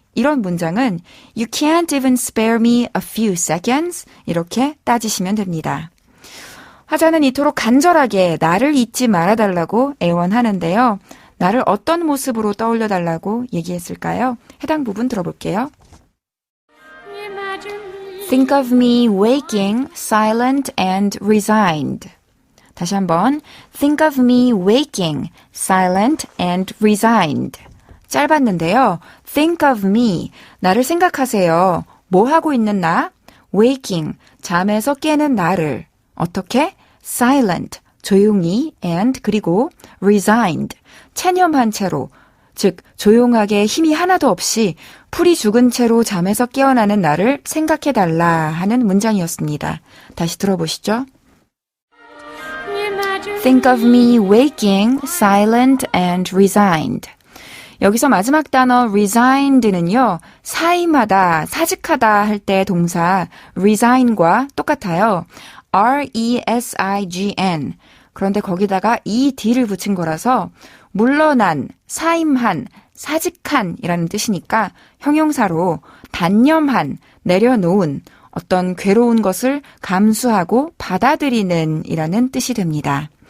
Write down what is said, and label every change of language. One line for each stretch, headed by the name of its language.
Korean: 이런 문장은
English: You can't even spare me a few seconds
Korean: 이렇게 따지시면 됩니다. 화자는 이토록 간절하게 나를 잊지 말아달라고 애원하는데요. 나를 어떤 모습으로 떠올려달라고 얘기했을까요? 해당 부분 들어볼게요.
English: Think of me waking, silent and resigned.
Korean: 다시 한번
English: Think of me waking, silent and resigned.
Korean: 짧았는데요.
English: Think of me,
Korean: 나를 생각하세요. 뭐 하고 있는 나? Waking, 잠에서 깨는 나를. 어떻게? Silent, 조용히 and 그리고 resigned, 체념한 채로, 즉 조용하게 힘이 하나도 없이 풀이 죽은 채로 잠에서 깨어나는 나를 생각해달라 하는 문장이었습니다. 다시 들어보시죠.
English: Think of me waking, silent and resigned.
Korean: 여기서 마지막 단어 resigned는요. 사임하다, 사직하다 할 때 동사 resign과 똑같아요.
English: R-E-S-I-G-N.
Korean: 그런데 거기다가 ED를 붙인 거라서 물러난, 사임한, 사직한 이라는 뜻이니까 형용사로 단념한, 내려놓은, 어떤 괴로운 것을 감수하고 받아들이는 이라는 뜻이 됩니다.